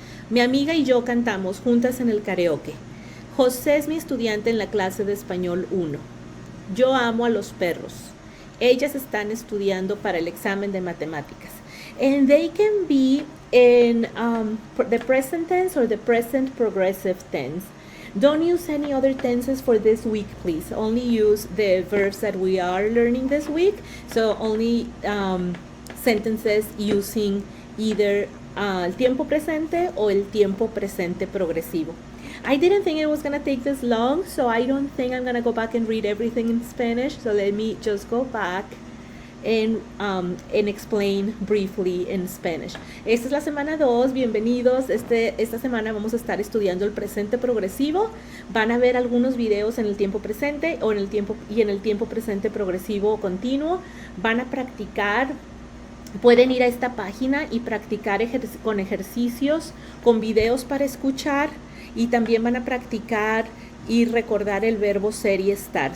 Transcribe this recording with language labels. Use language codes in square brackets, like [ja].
[es] Mi amiga y yo cantamos juntas en el karaoke. José es mi estudiante en la clase de español 1. Yo amo a los perros. Ellas están estudiando para el examen de matemáticas. [en] And they can be in the present tense or the present progressive tense. Don't use any other tenses for this week, please. Only use the verbs that we are learning this week. So only sentences using either [es] el tiempo presente o el tiempo presente progresivo. [en] I didn't think it was going to take this long, so I don't think I'm going to go back and read everything in Spanish. So let me just go back and explain briefly in Spanish. [es] Esta es la semana 2, bienvenidos. Esta semana vamos a estar estudiando el presente progresivo. Van a ver algunos videos en el tiempo presente o en el tiempo presente progresivo continuo. Van a practicar. Pueden ir a esta página y practicar con ejercicios, con videos para escuchar, y también van a practicar y recordar el verbo ser y estar.